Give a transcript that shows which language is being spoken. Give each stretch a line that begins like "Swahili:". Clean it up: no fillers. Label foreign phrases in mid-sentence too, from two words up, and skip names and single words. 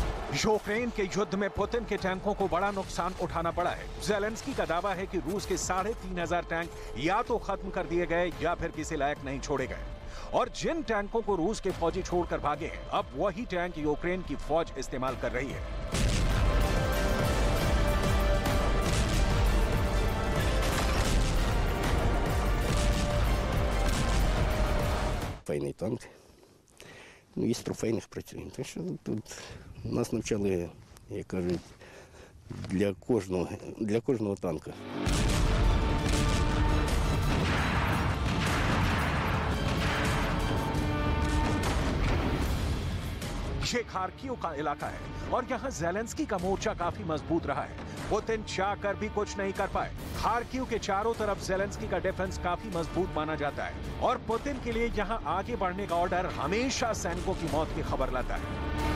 Hindi: यूक्रेन के युद्ध में पुतिन के टैंकों को बड़ा नुकसान उठाना पड़ा है। ज़ेलेंस्की का दावा है कि रूस के 3,500 टैंक या तो खत्म कर दिए गए या फिर किसी लायक नहीं छोड़े गए। और जिन टैंकों को रूस के फौजी छोड़कर भागे हैं, अब वही टैंक यूक्रेन की फौज इस्तेमाल कर रही है।
Ukrainian: Файний танк. Ну, із трофейних працюємо. Так що тут нас навчали, як кажуть, для кожного танка.
Hindi: ये खार्किव का इलाका है और यहाँ ज़ेलेंस्की का मोर्चा काफी मजबूत रहा है। पुतिन चाहकर भी कुछ नहीं कर पाए। खार्किव के चारों तरफ ज़ेलेंस्की का डिफेंस काफी मजबूत माना जाता है और पुतिन के लिए यहाँ आगे बढ़ने का ऑर्डर हमेशा सैनिकों की मौत की खबर लाता है।